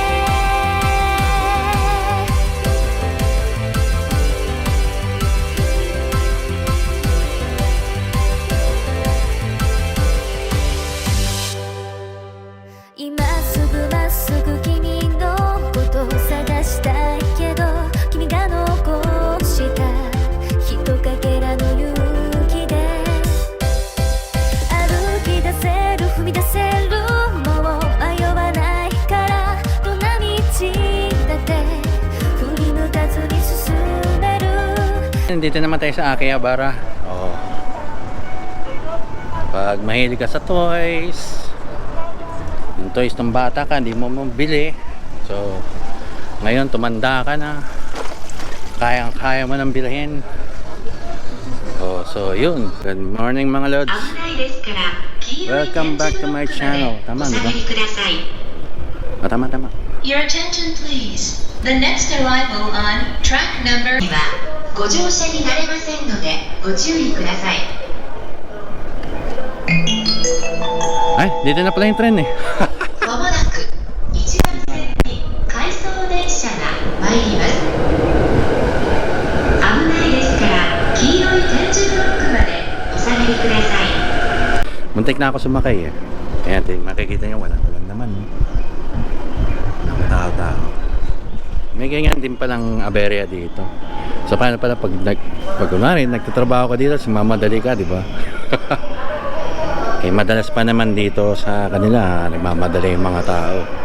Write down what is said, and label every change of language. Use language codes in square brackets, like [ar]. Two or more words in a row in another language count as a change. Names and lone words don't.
[ja] 今すぐまっすぐ君のことを探したいけど君が残したひとかけらの勇気で歩き出せる踏み出せるもう迷わないからどんな道だって振り向かずに進める [tl] Dito naman tayo sa Akihabara. Oh. Pag mahilig ka sa toys, yung toys ng bata ka, hindi mo mabili. So, ngayon tumanda ka na. Kayang-kaya mo nang bilhin. Oh, so yun. [en] Good morning [tl] mga lods. [en] Welcome back to my channel. [tl] Tama, di ba? Oh, tama. [en] Your attention please. The next arrival on track number [ja] はご乗車になれませんのでご注意ください。 [tl] Ay, dito na pala yung tren eh. [ja] まもなく1番線に回送電車が参ります。危ないですから黄色い点字ブロックまでお下がりください。 [tl] Muntik na ako sumakay eh. Ayan, makikita nyo, walang naman. Nakatao-tao. May ganyan din palang aberya dito. So paano pala pag kunwari, nagtatrabaho ka dito, mamadali ka, di ba? Eh, madalas pa naman dito sa kanila, nagmamadali yung mga tao.